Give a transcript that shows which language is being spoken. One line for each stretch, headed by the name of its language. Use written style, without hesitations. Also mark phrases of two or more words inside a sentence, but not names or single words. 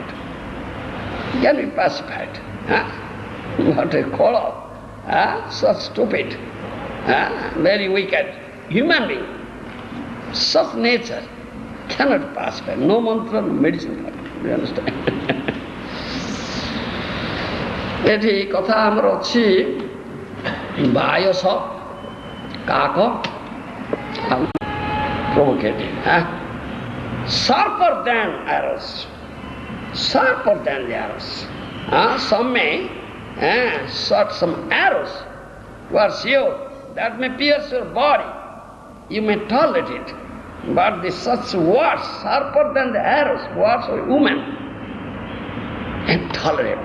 English: He can be pacified. But a khala, such stupid, very wicked human being, such nature cannot pacify. No mantra, no medicine for him. You understand?
Odia: ଏଠି କଥା ଆମର ଅଛି ବାୟସ କାକ
English: provocative, sharper than arrows, sharper than the arrows. Some may shot some arrows, you are sure that may pierce your body, you may tolerate it, but the such words sharper than the arrows, words of a woman, intolerable.